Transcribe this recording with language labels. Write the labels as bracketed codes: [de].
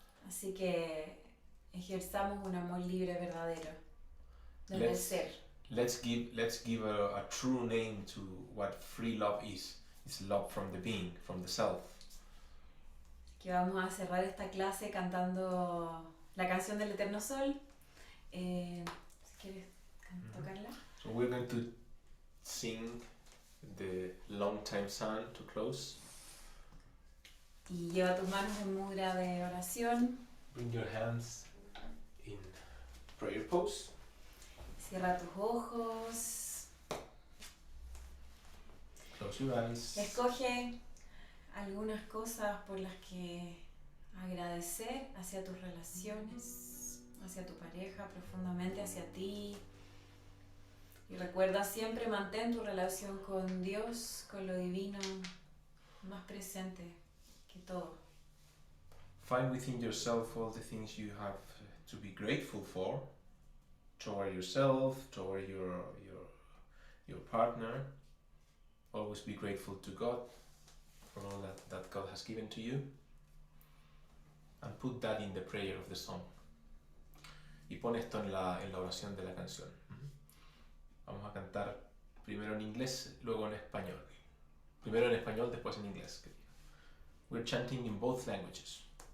[es] Así que ejerzamos un amor libre verdadero, desde el ser. [en] Let's give a true name to what free love is. It's love from the being, from the self. [es] Que vamos a cerrar esta clase cantando la canción del Eterno Sol. Si quieres tocarla. [en] So we're going to sing the Long Time Sun to close. [es] Y lleva tus manos en mudra de oración. [en] Bring your hands in prayer pose. [es] Cierra tus ojos. [en] Close your eyes. [es] Escoge algunas cosas por las que agradecer hacia tus relaciones, hacia tu pareja, profundamente hacia ti. Y recuerda siempre, mantén tu relación con Dios, con lo divino, más presente que todo. [en] Find within yourself all the things you have to be grateful for, toward yourself, toward your partner. Always be grateful to God for all that God has given to you, and put that in the prayer of the song. [es] Y pon esto en la oración de la canción. Vamos a cantar primero en inglés, luego en español. Primero en español, después en inglés. [en] We're chanting in both languages.